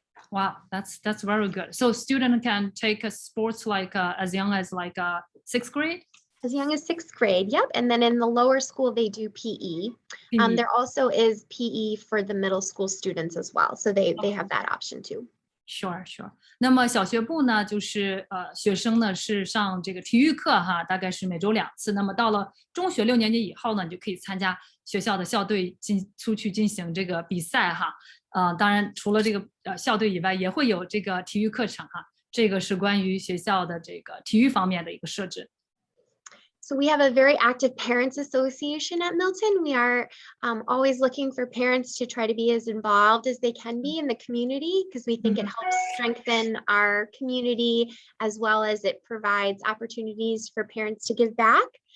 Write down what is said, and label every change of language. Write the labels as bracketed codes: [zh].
[en] Wow, that's very good. So student can take a sports like as young as like 6th grade? As young as 6th grade, yep. And then in the lower school, they do PE. There also is PE for the middle school students as well. So they have that option too. Sure. [zh] 那么小学部呢，就是学生呢是上这个体育课哈，大概是每周2次。那么到了中学6年级以后呢，你就可以参加学校的校队出去进行这个比赛哈。当然除了这个校队以外，也会有这个体育课程哈。这个是关于学校的这个体育方面的一个设置。 [en] So we have a very active parents association at Milton. We are always looking for parents to try to be as involved as they can be in the community because we think it helps strengthen our community as well as it provides opportunities for parents to give back.